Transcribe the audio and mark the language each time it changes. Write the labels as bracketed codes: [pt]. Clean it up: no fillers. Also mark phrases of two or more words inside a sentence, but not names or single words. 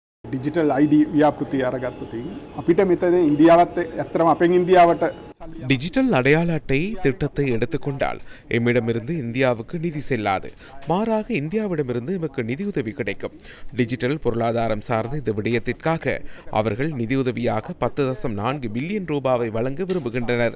[si] ඩිජිටල් ID ව්‍යාපෘති අරගත්ත තින් අපිට මෙතන ඉන්දියාවත් ඇත්තටම අපෙන් ඉන්දියාවට [ta] டிஜிட்டல் அடையாள அட்டை திட்டத்தை எடுத்துக்கொண்டால் எம்மிடமிருந்து இந்தியாவுக்கு நிதி செல்லாது, மாறாக இந்தியாவிடமிருந்து எமக்கு நிதியுதவி கிடைக்கும். டிஜிட்டல் பொருளாதாரம் சார்ந்த இந்த விடயத்திற்காக அவர்கள் நிதியுதவியாக 10.4 பில்லியன் ரூபாவை வழங்க விரும்புகின்றனர்.